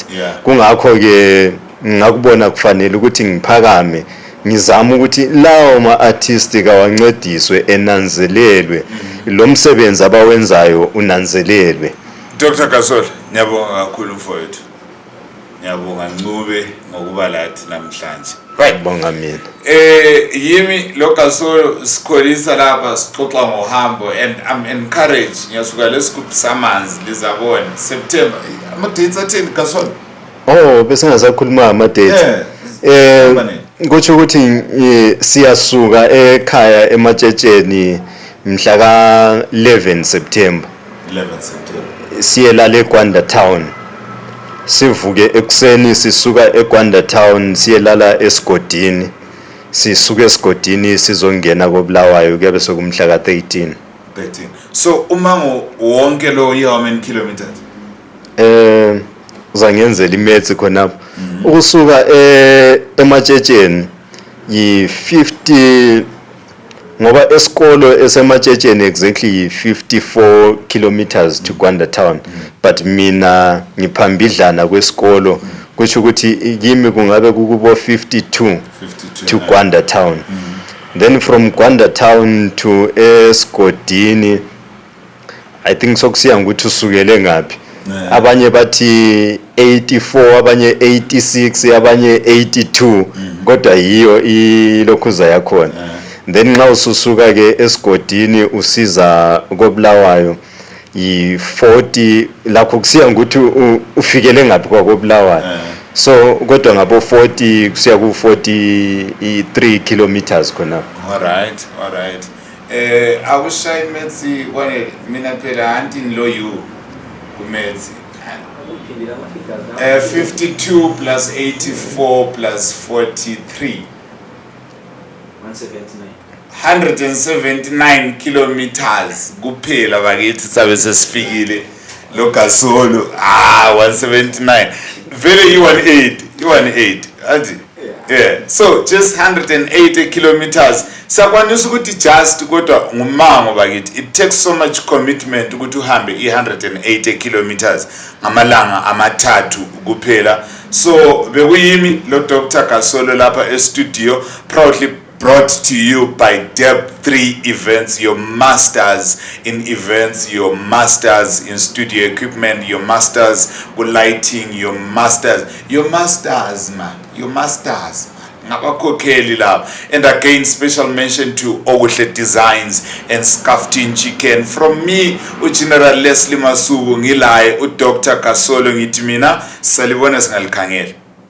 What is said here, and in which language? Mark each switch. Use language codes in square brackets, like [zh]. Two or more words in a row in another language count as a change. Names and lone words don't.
[nd] Kungakho ke ngakubona kufanele ukuthi ngiphakame ngizama ukuthi lawo ma-artist kawancediswe enanzelelwe lo msebenzi abawenzayo unanzelelwe. Dr. Kasolo, ngiyabonga kakhulu mfowethu. Ngiyabonga Ncube ngokuba lathi namhlanje. Right. Bonga mina. Yimi lo Kasolo sikholisa lapha sixoxa ngohambo [en] and I'm encouraged [nd] ngiyasuka lesigubhu samanzi lizabona September. Ama dates athini Kasolo? Oh, bese ngasakhuluma ama dates. Kuthi ukuthi siyasuka ekhaya eMatshetsheni mhla ka 11 September. 11 September. Siyelala eGwanda Town. Sivuke ekuseni sisuka eGwanda Town siyelala eSigodini. Sisuke eSigodini sizongena koBulawayo kuyabe sokumhla ka 13. So umango wonke lo [en] how many kilometers? [nd] Uzangenzela imetsi khonapho. Ukusuka eMatshetsheni yi50 ngoba esikolo eseMatshetsheni [en] exactly 54 kilometers to Gwanda Town, [nd] but mina ngiphambidlana kwesikolo kusho ukuthi kimi kungabe kukubo 52 to Gwanda Town. [en] Then from Gwanda Town to Esigodini I think [nd] sokusiya ukuthi usukele ngapi. Abanye bathi 84, abanye 86, abanye 82, kodwa yiyo ilokhuza yakhona. Then nxa ususuka ke Esigodini usiza koBulawayo yi40 lakho kusiya ukuthi ufikele ngapi kwakoBulawayo. So kodwa ngabo 40 kusiya ku 43 kilometers khona. [en] All right. [nd] Akushayi Metsi kwane mina phela anti lo you kuMetsi. [en] 52 plus 84 plus 43. [nd] 179 kilometers kuphela bakithi sabe sesifikile lo Kasolo 179 vele you18 anti so just 180 kilometers sakwanisa ukuthi just kodwa ngumango bakithi [en] it takes so much commitment [nd] ukuthi uhambe 180 kilometers ngamalanga amathathu kuphela. So bekuyimi lo Dr. [en] Kasolo lapha e studio proudly brought to you by Deb3 Events, your masters in events, your masters in studio equipment, your masters with lighting, your masters man. [nd] Ngabakhokheli lapha. [en] And again special mention to Okuhle Designs and Scuffed Chicken from me uGeneral Leslie Masuku ngilaye uDr. [nd] Kasolo ngithi mina salibona singalikhangela.